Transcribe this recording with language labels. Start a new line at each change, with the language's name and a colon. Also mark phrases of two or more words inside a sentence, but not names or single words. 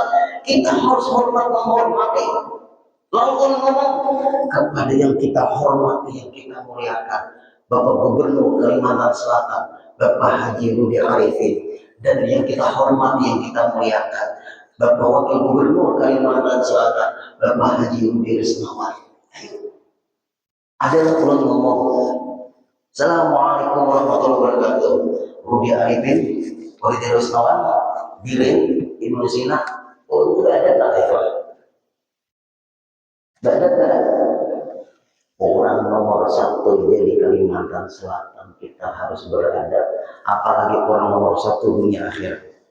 Indonesian: Kita harus menghormati. Lalu ulun ngomong kepada yang kita hormati, yang kita muliakan, Bapak Gubernur Kalimantan Selatan, Bapak Haji Rudi Arifin, dan yang kita hormati, yang kita muliakan, Bapak Wakil Gubernur Kalimantan Selatan, Bapak Haji Rudi Resnawan. Adalah ulun ngomong, Assalamualaikum warahmatullahi wabarakatuh. Rudi Arifin, Rudi Resnawan, Birin, Ibnu Sina, udah ada tak itu? Tidak. Orang nomor satu jadi Kalimantan Selatan, kita harus beradab. Apalagi orang nomor satu dunia akhirat.